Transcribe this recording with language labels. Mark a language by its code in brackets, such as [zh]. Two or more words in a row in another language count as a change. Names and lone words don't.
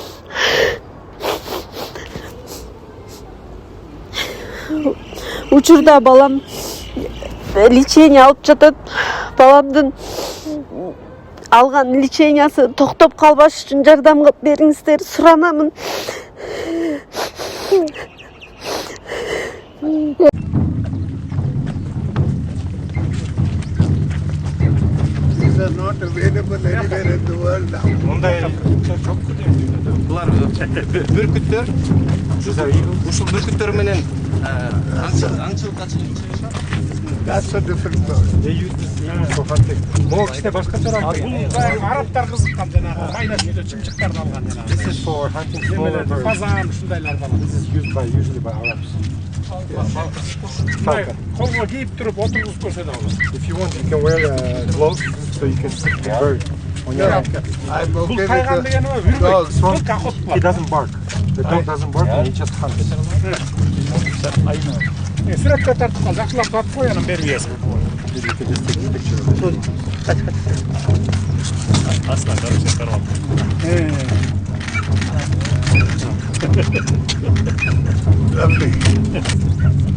[ky] Учурда балам лечение алып жатат. Баламдын алган лечениясы токтоп калбаш үчүн жардам бериңиздер, суранамын. [en] Not available anywhere in the world now. [ky] Булар бүркүттөр. Ушул бүркүттөр менен аңчылыкка чыгышат. [en] That's a different story. They use this for hunting. [ky] Могу кичине башкача арабтар кызыккан жанагы майна жүйдө чымчыктарды алган жанагы. [en] This is for hunting smaller birds. [ky] Фазан ушундайларды алат. [en] This is used usually by Arabs. [ky] Колго кийип туруп отургузуп көрсө да болот. [en] If you want, you can wear gloves so you can stick the bird on your hand. I'm okay [ky] Бул [en] with [ky] кайган деген [en] the dogs. [ky] бул кахот [en] He doesn't bark. The dog doesn't bark and he just hunts. [ky] Сүрөткө тартып кал, жакшылап тартып кой, анан берип ийесиң. [en] Maybe you can just take a picture of it. [ky] Aslan короче карап. [en] Lovely.